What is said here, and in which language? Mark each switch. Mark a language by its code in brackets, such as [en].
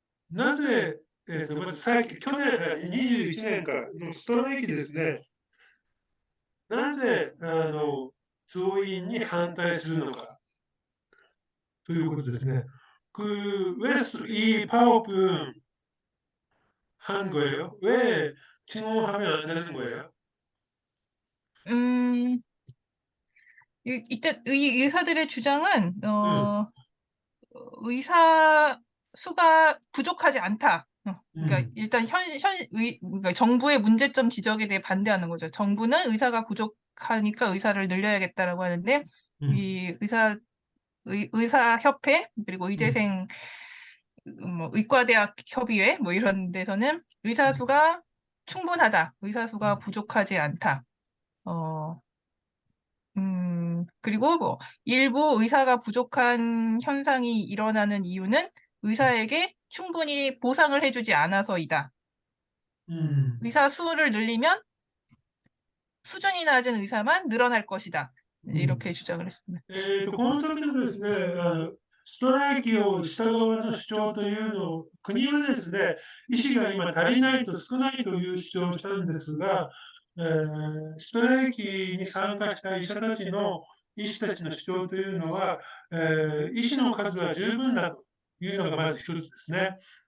[ja] なぜ、まず去年、21年かのストライキですね、なぜ、増員に反対するのかということですね。 [ko] 그 이 파업은 한 거예요? 왜 침공하면 안 되는 거예요? 음, 이때 의사들의 주장은 응, 의사 수가 부족하지 않다. 그러니까 응, 일단 그러니까 정부의 문제점 지적에 대해 반대하는 거죠. 정부는 의사가 부족하니까 의사를 늘려야겠다라고 하는데 응, 이 의사협회 그리고 응, 의대생 뭐 의과대학 협의회 뭐 이런 데서는 의사 응, 수가 충분하다. 의사 수가 응, 부족하지 않다. 어, 그리고 뭐 일부 의사가 부족한 현상이 일어나는 이유는 의사에게 충분히 보상을 해주지 않아서이다. 응. 의사 수를 늘리면 수준이 낮은 의사만 늘어날 것이다. 이제 うん。 이렇게 주장을 했습니다. [ja] この時のですね、ストライキをした側の主張というのを、国はですね、医師が今足りないと少ないという主張をしたんですが、ストライキに参加した医師たちの主張というのは、医師の数は十分だというのがまず一つですね。